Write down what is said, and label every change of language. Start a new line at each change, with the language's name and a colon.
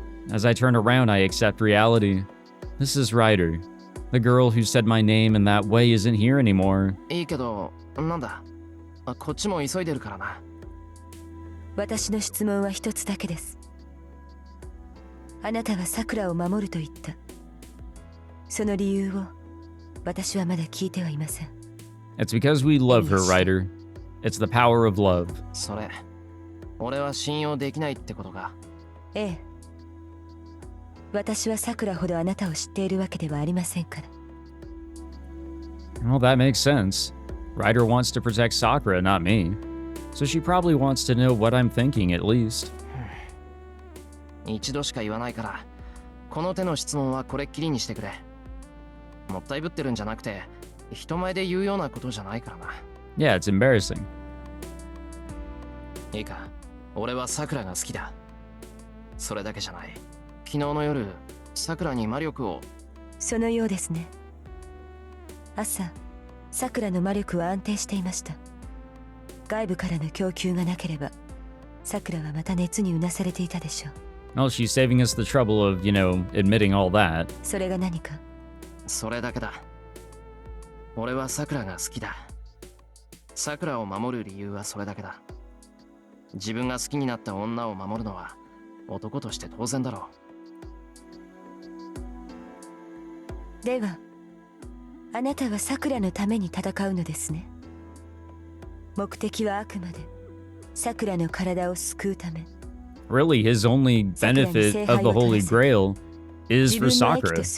English: As I turn around, I accept reality. This is Ryder. The girl who said my name in that way isn't here anymore.
Japanese: いいけど、なんだ。こっちも急いでるからな。私の質問は一つだけです。あなたはサクラを守ると言った。その理由を私はまだ聞いてはいません。
English: It's because we love her, Ryder. It's the power of love.
Japanese: それ、俺は信用できないってことか。ええ。私はサクラほどあなたを知っているわけではありませんから。
English: Well, that makes sense. Ryder wants to protect Sakura, not me. So she probably wants to know what I'm thinking, at least.
Japanese: 一度しか言わないから、この手の質問はこれっきりにしてくれ。もったいぶってるんじゃなくて、人前で言うようなことじゃないからな。
English: Yeah, it's embarrassing.
Japanese: いいか、俺はサクラが好きだ。それだけじゃない。昨日の夜、サクラに魔力を。そのようですね。朝、サクラの魔力は安定していました。外部からの供給がなければ、サクラはまた熱にうなされていたでしょう。
English: Well, she's saving us the trouble of, admitting all that.
Japanese: それが何か？それだけだ。俺はサクラが好きだ。サクラを守る理由はそれだけだ。自分が好きになった女を守るのは男として当然だろう。では、あなたはサクラのために戦うのですね。目的はあくまでサクラの体を救うため。
English: Really, his only benefit of the Holy Grail is for Sakura.